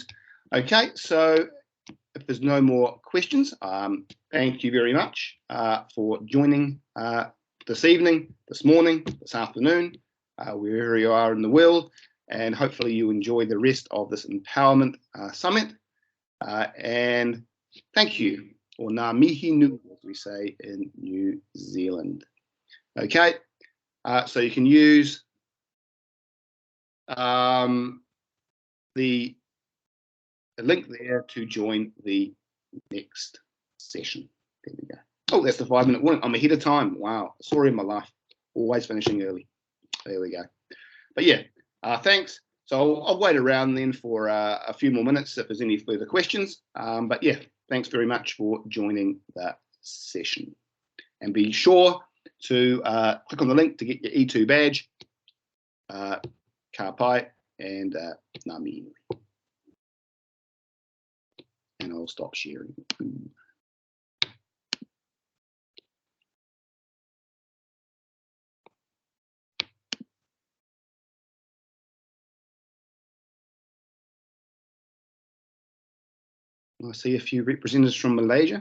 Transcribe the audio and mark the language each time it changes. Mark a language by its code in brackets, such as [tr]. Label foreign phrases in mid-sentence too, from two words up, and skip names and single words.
[en] Okay, so if there's no more questions, thank you very much for joining this evening, this morning, this afternoon, wherever you are in the world, and hopefully you enjoy the rest of this Empowerment Summit. And thank you, or [mi] ngā mihi nui, [en] as we say in New Zealand. Okay, so you can use the link there to join the next session. There we go. Oh, that's the 5-minute warning. I'm ahead of time. Wow, story of my life. Always finishing early. There we go. But yeah, thanks. So I'll wait around then for a few more minutes if there's any further questions. But yeah, thanks very much for joining the session. And be sure to click on the link to get your E2 badge. [mi] Ka pai and ngā mihi nui. [en] And I'll stop sharing. I see a few representatives from Malaysia.